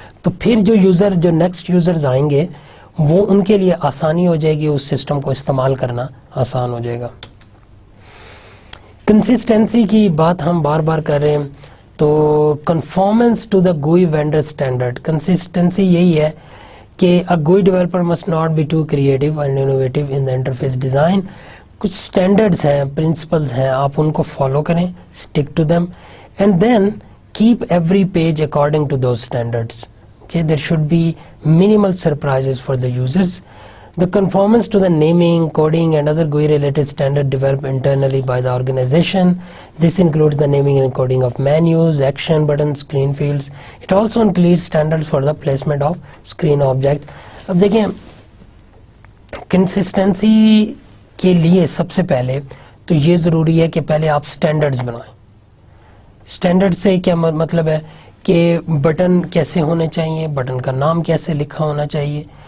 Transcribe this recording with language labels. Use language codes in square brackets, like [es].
[ur] تو پھر جو نیکسٹ یوزرز آئیں گے وہ ان کے لیے آسانی ہو جائے گی, اس سسٹم کو استعمال کرنا آسان ہو جائے گا. کنسسٹنسی کی بات ہم بار بار کر رہے ہیں, تو [en] Conformance to the GUI vendor standard. [ur] Consistency یہی ہے کہ [en] a GUI developer must not be too creative and innovative in the interface design. [ur] کچھ اسٹینڈرڈس ہیں, پرنسپلز ہیں, آپ ان کو فالو کریں, [en] stick to them and then keep every page according to those standards. Okay, there should be minimal surprises for the users. The conformance to the naming, coding and other GUI related standards developed internally by the organization. This includes the naming and coding of menus, action buttons, screen fields. It also includes standards for the placement of screen objects. [ur] اب دیکھیں, consistency کے لیے سب سے پہلے تو یہ ضروری ہے کہ پہلے آپ سٹینڈرڈز بنائیں. سٹینڈرڈ سے کیا مطلب ہے کہ بٹن کیسے ہونے چاہیے, بٹن کا نام کیسے لکھا ہونا چاہیے.